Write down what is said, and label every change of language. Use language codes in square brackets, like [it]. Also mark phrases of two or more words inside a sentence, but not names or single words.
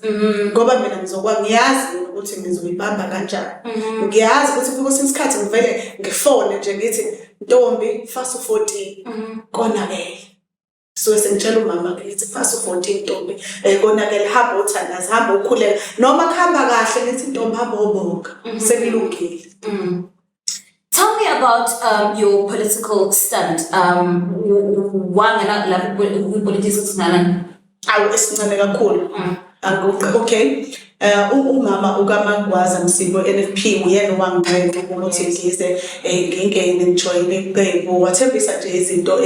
[zu] ngoba mina ngiyazi ukuthi ngizoyibamba kanjani ngiyazi ukuthi kukho isikhathi ngivele ngifone nje ngithi ntombi fast 14 konakele so sengitshela umama ngithi fast 14 ntombi konakele hamba uthandaza hamba ukhuleka noma kuhamba kahle ngithi ntombi hamba obonga sekulungile. [en] Tell me about your political stand. [zu] Wangena politics nana. Awu esincane kakhulu. Okay. Umama ukaMagwaza Msibo NFP uyena wangibeka ukuthi ngize ngingene ngijoyine iqembu wathembisa nje izinto